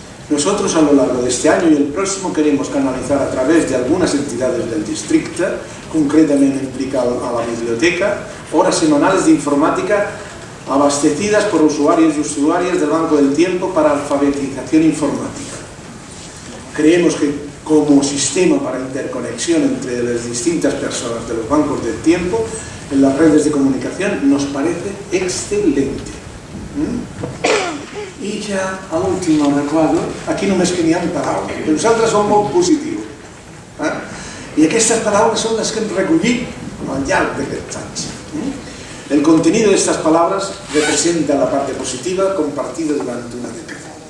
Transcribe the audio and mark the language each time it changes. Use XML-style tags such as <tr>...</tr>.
<es>Nosotros a lo largo de este año y el próximo queremos canalizar a través de algunas entidades del distrito, concretamente implicado a la biblioteca, horas semanales de informática abastecidas por usuarios y usuarias del Banco del Tiempo para alfabetización informática. Creemos que como sistema para interconexión entre las distintas personas de los bancos del tiempo en las redes de comunicación nos parece excelente.</es> <ca>I ja a l'últim recordo, aquí només que n'hi ha paraules, però nosaltres som molt positius. I aquestes paraules són les que hem recollit al llarg d'aquests anys.</ca> <es>El contenido de estas palabras representa la parte positiva compartida durante una década.</es>